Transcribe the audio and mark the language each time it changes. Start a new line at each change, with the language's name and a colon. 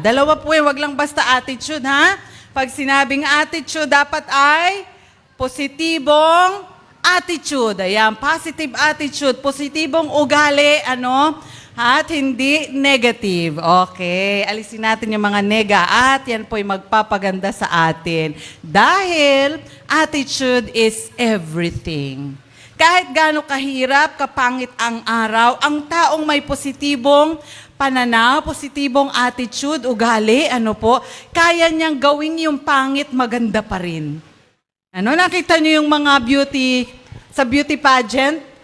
Filipino: Dalawa po wag lang basta attitude, ha? Pag sinabing attitude, dapat ay positibong attitude. Ayan, positive attitude, positibong ugali, At hindi negative. Okay, alisin natin yung mga nega at yan po'y magpapaganda sa atin.
English: Dahil attitude is everything.
Filipino: Kahit gaano kahirap, kapangit ang araw, ang taong may positibong pananaw, positibong attitude, ugali, kaya niyang gawin yung pangit maganda pa rin. Nakita niyo yung mga sa beauty pageant?